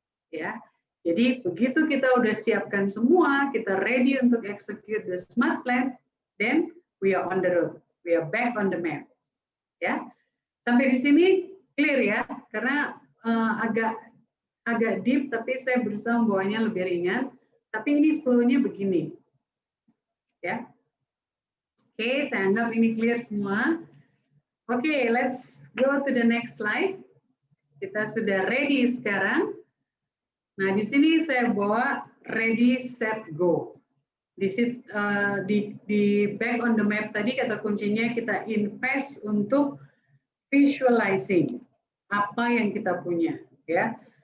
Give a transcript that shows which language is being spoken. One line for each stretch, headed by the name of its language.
Indonesian: Ya, jadi begitu kita udah siapkan semua, kita
English: ready untuk execute the smart plan, then we are on the road, we are back on the map.
Indonesian: Ya, sampai di sini clear ya, karena agak deep, tapi saya berusaha membawanya lebih ringan. Tapi ini flow-nya begini. ya. Oke, saya anggap ini clear semua.
English: Oke, let's go to the next slide.
Indonesian: Kita sudah ready sekarang. Nah, di sini saya bawa ready, set, go. Di back on the map tadi kata kuncinya kita invest untuk visualizing apa yang kita punya, ya.